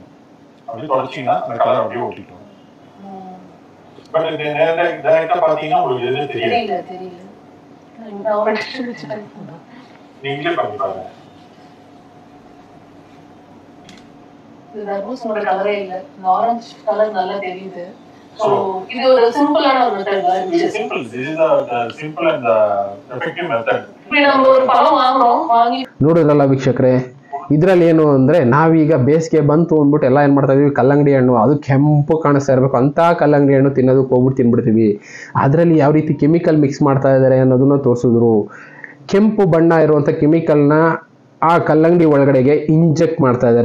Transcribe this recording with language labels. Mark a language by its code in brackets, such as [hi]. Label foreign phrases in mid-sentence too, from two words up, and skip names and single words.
[ta] அப்படியே தொடச்சிங்கன்னா அந்த கலர் அப்படியே ஓட்டிட்டு வரும். பட் இது டைரக்டாக பார்த்தீங்கன்னா உங்களுக்கு எதுவுமே தெரியாது. நீங்களே பண்ணி பாருங்க. தர்பூசணியோட கலரே இல்ல, ஆரஞ்சு கலர் நல்லா தெரியுது. சோ இது ஒரு சிம்பிளான ஒரு மெத்தட். சிம்பிள், [en] this is the simple and the effective method. [ta] இப்போ நம்ம ஒரு பழம் வாங்கி [kn] ನೋಡಿದ್ರಲ್ಲ ವೀಕ್ಷಕರೇ, ಇದರಲ್ಲಿ ಏನು ಅಂದರೆ ನಾವೀಗ ಬೇಸಿಗೆ ಬಂತು ಅಂದ್ಬಿಟ್ಟು ಎಲ್ಲ ಏನು ಮಾಡ್ತಾ ಇದೀವಿ, ಕಲ್ಲಂಗಡಿ ಹಣ್ಣು ಅದು ಕೆಂಪು ಕಾಣಿಸ್ತಾ ಇರಬೇಕು ಅಂತ ಕಲ್ಲಂಗಡಿ ಹಣ್ಣು ತಿನ್ನೋದಕ್ಕೆ ಹೋಗ್ಬಿಟ್ಟು ತಿನ್ಬಿಡ್ತೀವಿ. ಅದರಲ್ಲಿ ಯಾವ ರೀತಿ [en] chemical mix [kn] ಮಾಡ್ತಾ ಇದ್ದಾರೆ ಅನ್ನೋದನ್ನ ತೋರಿಸಿದ್ರು. ಕೆಂಪು ಬಣ್ಣ ಇರುವಂಥ ಕೆಮಿಕಲ್ನ ಆ ಕಲ್ಲಂಗಡಿ ಒಳಗಡೆಗೆ ಇಂಜೆಕ್ಟ್ ಮಾಡ್ತಾ ಇದ್ದಾರೆ.